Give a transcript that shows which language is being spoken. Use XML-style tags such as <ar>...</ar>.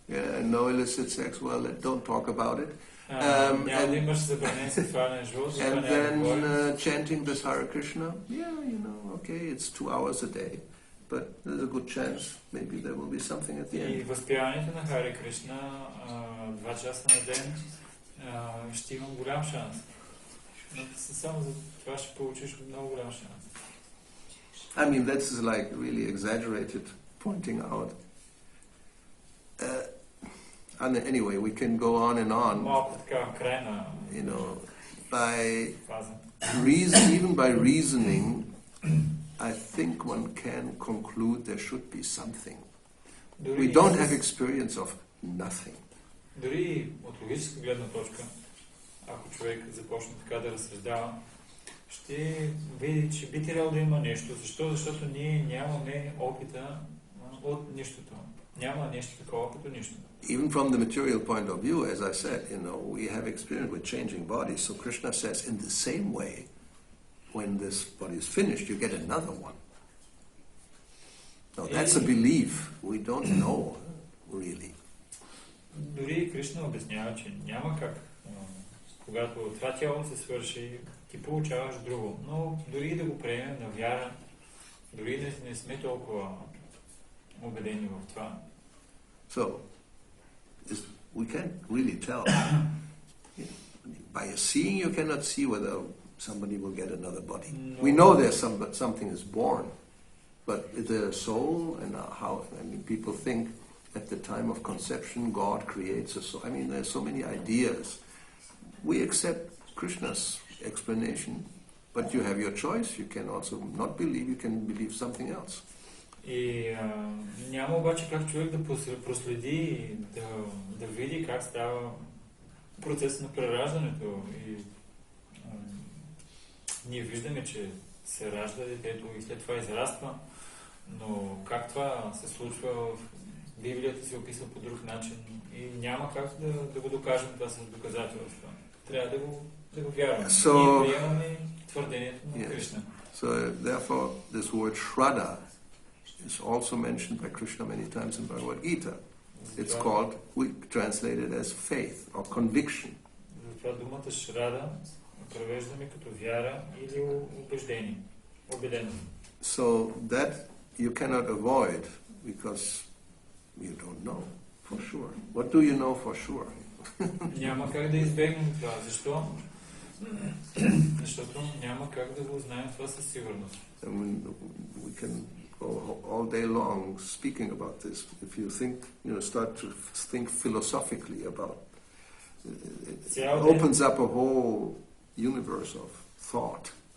<en>No illicit sex, well, don't talk about it.</en> <bg>Няма да имаш забранен сексуален живот.</bg> <en>And then chanting this Hare Krishna, okay, it's 2 hours a day, but there's a good chance maybe there will be something at the</en> <bg>И</bg> <en>end.</en> <bg>възпяването на Харе Кришна 2 часа на ден ще имам голям шанс. Но само за това ще получиш много голям шанс.</bg> <en>I mean, that's like really exaggerated pointing out. And anyway, we can go on and on.</en> <bg>Малко така крайна</bg> <en>By</en> <bg>фаза.</bg> <en>even by reasoning, I think one can conclude there should be something. We don't have experience of nothing.</en> <bg>Дори от логическа гледна точка, ако човек започне така да разсъждава, ще види, че би трябвало да има нещо. Защо? Защото ние нямаме опита от нищото. Няма нещо такова като нищо.</bg> <en>Even from the material point of view, as I said, we have experience with changing bodies. So Krishna says, in the same way, when this body is finished, you get another one. Now that's a belief. We don't know, really.</en> <bg>Дори Кришна обяснява, че няма как. Когато това тяло се свърши, ти получаваш друго. Но дори да го приемем на вяра, дори не сме толкова убедени в това.</bg> <en>So, we can't really tell. By seeing, you cannot see whether somebody will get another body. No. We know there's something is born, but the soul and how. I mean, people think at the time of conception, God creates a soul. I mean, there's so many ideas. We accept Krishna's explanation, but you have your choice. You can also not believe. You can believe something else.</en> <bg>И няма обаче как човек да проследи, да види как става процес на прераждането. И ние виждаме, че се ражда детето и след това израства, но как това се случва Библията се описва по друг начин и няма как да го докажем това с доказателства. Трябва да го вярваме.</bg> <en>So,</en> <bg>и приемаме твърдението на Кришна.</bg> <en>So therefore this word Shraddha is also mentioned by Krishna many times in Bhagavad Gita. It's called, we translate it as faith or conviction.</en> <bg>Затова думата Шрада превеждаме като вяра или убеждение, убеденост.</bg> <en>So that you cannot avoid because you don't know for sure. What do you know for sure?</en> <bg>Няма как да избегнем това. Защо? Защото няма как да го знаем това със сигурност.</bg> <en>I mean, we can go all day long speaking about this. If you think, start to think philosophically about it, opens up a whole universe of thought.</en>